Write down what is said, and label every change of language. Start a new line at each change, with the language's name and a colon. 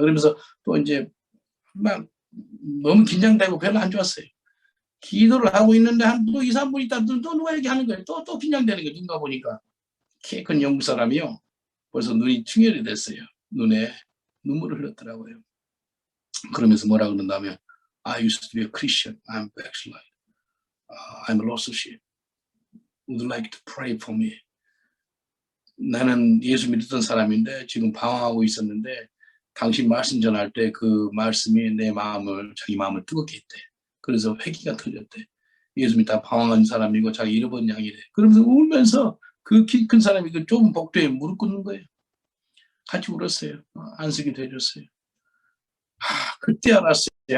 Korean: 그러면서 또 이제 막 너무 긴장되고 별로 안 좋았어요. 기도를 하고 있는데 한 또 2, 3분 있다 또 누가 얘기하는 거예요. 또 긴장되는 거예요. 눈 가보니까. 키 큰 영국 사람이요. 벌써 눈이 충혈이 됐어요. 눈에 눈물을 흘렸더라고요.
English: 그러면서 뭐라 그런다면 I used to be a Christian. I'm backslide. I'm a lost sheep. Would like to pray for me.
Korean: 나는 예수 믿었던 사람인데 지금 방황하고 있었는데 당신 말씀 전할 때 그 말씀이 내 마음을 자기 마음을 뜨겁게 했대. 그래서 회개가 터졌대. 예수 믿다 방황한 사람이고 자기 잃어버린 양이래. 그러면서 울면서 그 키 큰 사람이 그 좁은 복도에 무릎 꿇는 거예요. 같이 울었어요. 안식이 해줬어요. 그때 알았어요.